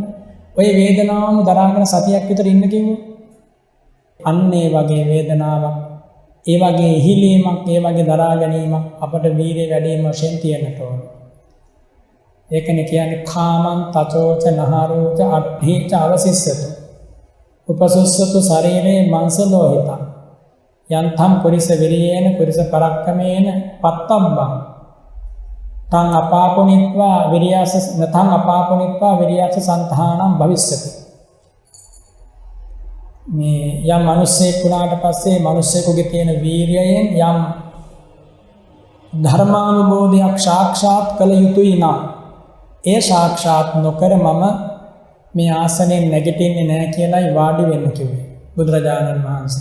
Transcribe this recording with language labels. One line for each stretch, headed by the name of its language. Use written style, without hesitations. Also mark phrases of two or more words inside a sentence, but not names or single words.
Sinhala: ඔය වේදනාවම දරාගෙන සතියක් විතර ඉන්න කිව්වොත් අන්න ඒ වගේ වේදනාවක්, ඒ වගේ ඉහිලීමක්, ඒ වගේ දරා ගැනීමක් අපට වීරිය වැඩිම වශයෙන් තියෙන්නට ඕන. ඒකනේ කියන්නේ
Pali: කාමං තචෝච නහරෝච අට්ඨේච අවසිස්සතු උපසුස්සතු ශරීරේ මංස ලෝහිතං යන්තම් පුරිස විරියේන පුරිස පරක්කමේන පත්තම්බං තං අපාපුනිත්වා විරියාස නතං අපාපුනිත්වා විරියාස සන්තානං භවිස්සති.
Sinhala: මේ යම් මිනිස්සෙක් වුණාට පස්සේ මිනිස්සෙකුගේ තියෙන වීරියයෙන් යම් ධර්මානුබෝධයක් සාක්ෂාත් කළ යුතුයි නම් ඒ සාක්ෂාත් නොකර මම මේ ආසනයෙන් නැගිටින්නේ නැහැ කියලායි වාඩි වෙන්න කිව්වේ බුදුරජාණන් වහන්සේ.